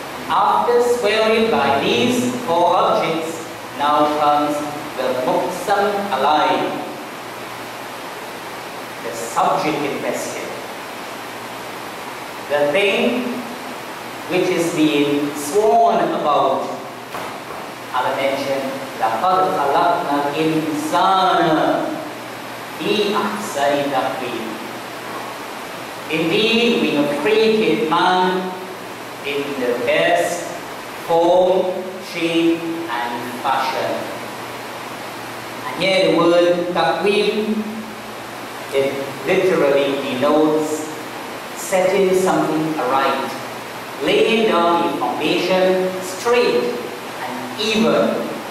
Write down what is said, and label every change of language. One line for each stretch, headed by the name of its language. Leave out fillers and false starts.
English: After swearing by these four objects, now comes the Muqsam Alayh, the subject in question, the thing which is being sworn about. Allah mentioned,
Arabic: لَقَدْ خَلَقْنَا الْإِنسَانَ فِي أَحْسَنِ تَقْوِيمٍ.
English: Indeed, we have created man in the best form, shape, and fashion. And here the word taqweem, it literally denotes setting something aright, laying down the foundation straight and even.